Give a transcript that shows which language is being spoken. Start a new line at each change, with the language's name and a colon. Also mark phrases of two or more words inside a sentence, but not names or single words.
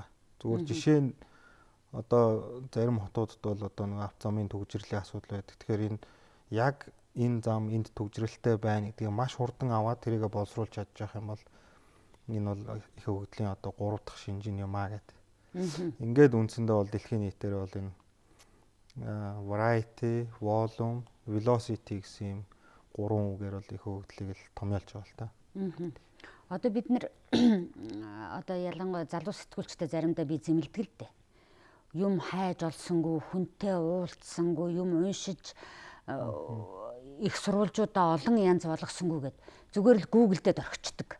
Mongolian: Зүгээр жишээ нь одоо зарим хотуудад бол одоо нэг авто замын төгжрлийн асуудал байдаг. Тэгэхээр энэ яг энэ зам энд төгжрэлтэй байна гэдгийг маш хурдан аваад тэрийг боловсруулж чадчих юм бол энэ бол их өгөгдлийн одоо 3 дахь шинж юм аа гэдэг. Ингээд үндсэндээ бол дэлхийн нийтээр бол энэ
English: variety, volume, velocity
Mongolian: гэсэн юм 3 үгээр бол их өгөгдлийг л томьёолж байгаа л та. Одоо бид нэр одоо ялангуяа залуу сэтгүүлчтэй заримдаа би зэмлдэг л дээ. Юм хайж олсонгүй, хүнтэй уулзсангүй, юм уншиж их сурвалжуудаа олон янз болгосонгүй гэд зүгээр л Google дээр орхичдаг.